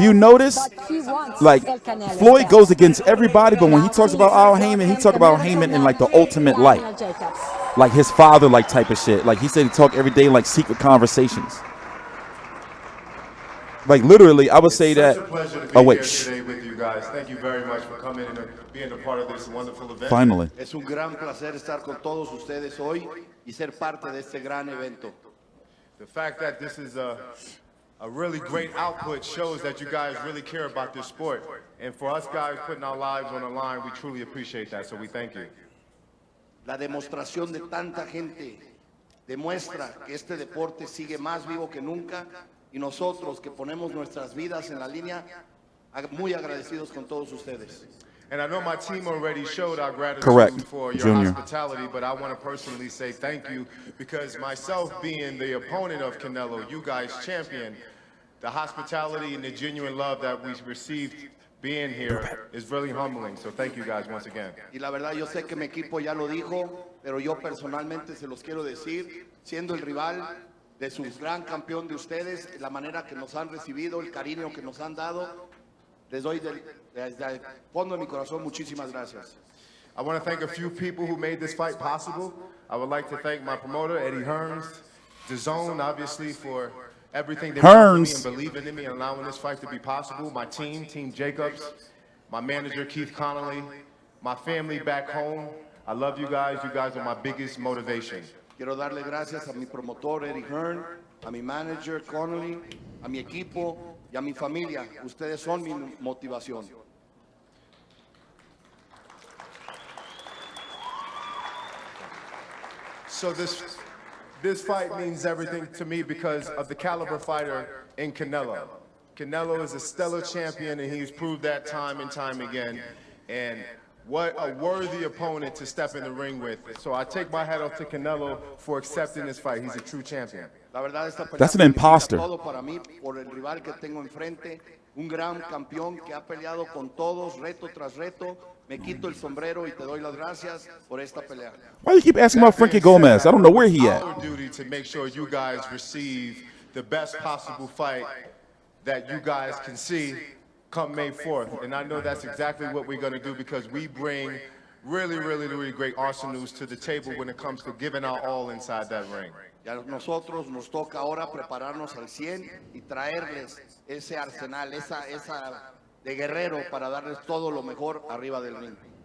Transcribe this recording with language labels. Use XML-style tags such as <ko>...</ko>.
<en>you notice, like, Floyd goes against everybody, but when he talks about Al Heyman, he talks about Heyman in like the ultimate light. Like his father, like type of shit. Like he said he talk every day in like secret conversations. Like literally, I would say that. Oh wait. Today with you guys. Thank you very much for coming and being a part of this wonderful event. Finally.</en> <es>Es un gran placer estar con todos ustedes hoy y ser parte de este gran evento.</es> <en>The fact that this is a really great output shows that you guys really care about this sport. And for us guys putting our lives on the line, we truly appreciate that. So we thank you.</en> <es>La demostración de tanta gente demuestra que este deporte sigue más vivo que nunca y nosotros que ponemos nuestras vidas en la línea, muy agradecidos con todos ustedes.</es> <en>And I know my team already showed our gratitude for your hospitality, but I want to personally say thank you because myself being the opponent of Canelo, you guys champion, the hospitality and the genuine love that we received being here is really humbling. So thank you guys once again.</en> <es>Y la verdad, yo sé que mi equipo ya lo dijo, pero yo personalmente se los quiero decir, siendo el rival de su gran campeón de ustedes, la manera que nos han recibido, el cariño que nos han dado, les doy desde el fondo de mi corazón muchísimas gracias.</es> <en>I want to thank a few people who made this fight possible. I would like to thank my promoter, Eddie Hearns, DAZN, obviously, for everything they've done for me and believing in me and allowing this fight to be possible. My team, Team Jacobs, my manager, Keith Connolly, my family back home. I love you guys. You guys are my biggest motivation.</en> <es>Quiero darle gracias a mi promotor, Eddie Hearn, a mi manager, Connolly, a mi equipo y a mi familia. Ustedes son mi motivación.</es> <en>So this fight means everything to me because of the caliber fighter in Canelo. Canelo is a stellar champion, and he's proved that time and time again. And what a worthy opponent to step in the ring with. So I take my hat off to Canelo for accepting this fight. He's a true champion.</en> <es>La verdad, esta pelea</es> <en>That's an imposter.</en> <es>todo para mí, por el rival que tengo enfrente, un gran campeón que ha peleado con todos, reto tras reto. Me quito el sombrero y te doy las gracias por esta pelea.</es> <en>Why do you keep asking about Frankie Gomez? I don't know where he at. Our duty to make sure you guys receive the best possible fight that you guys can see come May 4th. And I know that's exactly what we're going to do because we bring really great arsenals to the table when it comes to giving our all inside that ring.</en> <es>Y a nosotros nos toca ahora prepararnos al 100 y traerles ese arsenal, esa de guerrero para darles todo lo mejor arriba del ring.</es>